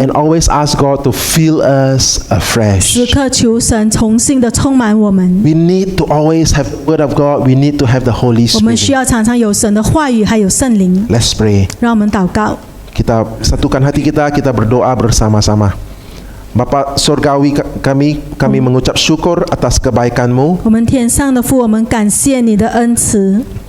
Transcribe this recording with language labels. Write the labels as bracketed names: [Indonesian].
[English] and always ask God to fill us [Chinese] 时 [English] afresh. [Chinese] 刻求神重新的充满我们。 [English] We need to always have the Word of God. We need to have the Holy [Chinese] 我们需 [English] Spirit. [Chinese] 要常常有神的话语，还有圣灵。 [English] Let's pray. [Chinese] 让我们祷告。 [Malay] Kita satukan hati kita, kita berdoa bersama-sama. Bapa Surgawi kami mengucap syukur atas kebaikan-Mu. [Chinese] 我们天上的父，我们感谢你的恩慈，